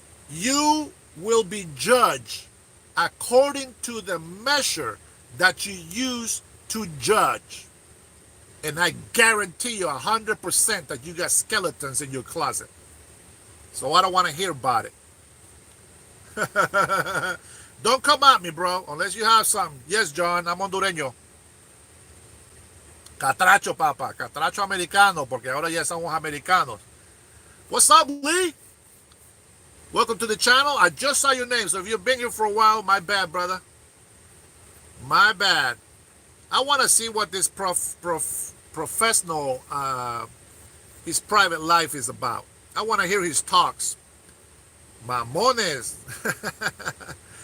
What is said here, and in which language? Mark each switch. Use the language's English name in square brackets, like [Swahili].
[English] You will be judged according to the measure that you use to judge. And I guarantee you 100% that you got skeletons in your closet. So I don't want to hear about it. Don't come at me, bro, unless you have something. Yes, John, I'm hondureño. [Spanish] Catracho, papa. Catracho americano, porque ahora ya somos americanos. [English] What's up, Lee? Welcome to the channel. I just saw your name, so if you've been here for a while, my bad, brother. My bad. I want to see what this professional, his private life is about. I want to hear his talks. [Spanish] Mamones.